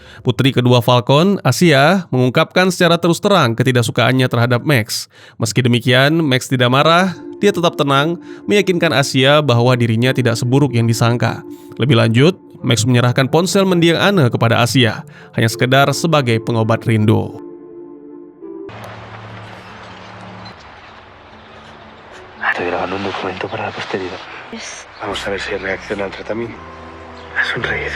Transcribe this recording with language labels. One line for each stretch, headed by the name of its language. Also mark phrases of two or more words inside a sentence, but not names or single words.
Indonesian: Putri kedua Falcon, Asia, mengungkapkan secara terus terang ketidaksukaannya terhadap Max. Meski demikian, Max tidak marah, dia tetap tenang, meyakinkan Asia bahwa dirinya tidak seburuk yang disangka. Lebih lanjut, Max menyerahkan ponsel mendiang Anne kepada Asia, hanya sekedar sebagai pengobat rindu.
Spanish: Estoy grabando un documento para la posteridad. Vamos a ver si reacciona al tratamiento. ¿Has sonreído?